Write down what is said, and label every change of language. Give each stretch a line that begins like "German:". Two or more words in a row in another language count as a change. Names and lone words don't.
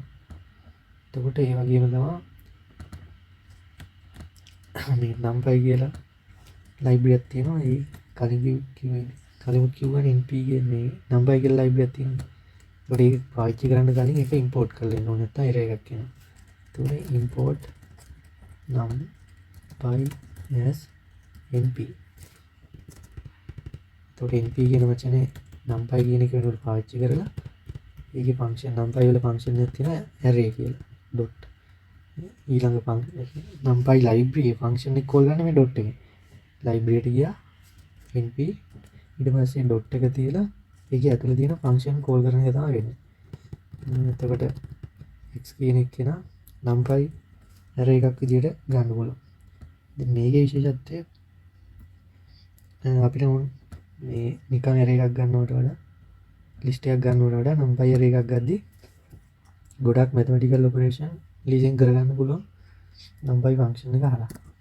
Sinhala: එතකොට ඒ වගේම තමයි මේ numpy කියලා library එකක් තියෙනවා. ඒ කලින් කිව්වනේ np කියන්නේ numpy කියලා library එකක් තියෙනවා. ඒකට ඒක පාවිච්චි කරන්න කලින් ඒක import කරලා ඉන්න ඕනේ නැත්නම් error එකක් එනවා.
English: ඒතකොට import numpy as np.
Sinhala: එතකොට np කියන වචනේ numpy කියන එක වෙනුවට පාවිච්චි කරලා ඒකේ
English: function numpy
Sinhala: වල function එකක් තියෙනවා array කියලා. dot ඊළඟ
English: numpy library function
Sinhala: එක call කරන්නේ මේ dot එකෙන්. library එකට ගියා np ඊට පස්සේ dot එක තියලා ඒකේ ඇතුලේ තියෙන
English: function call
Sinhala: කරන එක තමයි වෙන්නේ. එතකොට x කියන එක කෙනා
English: numpy array
Sinhala: එකක් විදිහට ගන්න පුළුවන්. දැන් මේකේ විශේෂත්වය අපිට මේ නිකන් array එකක් ගන්නවට වඩා list එකක් ගන්නවට වඩා
English: numpy array
Sinhala: එකක් ගද්දී ගොඩක්
English: mathematical operation
Sinhala: ලීසින් කරගන්න පුළුවන්
English: numpy function
Sinhala: එක හරහා.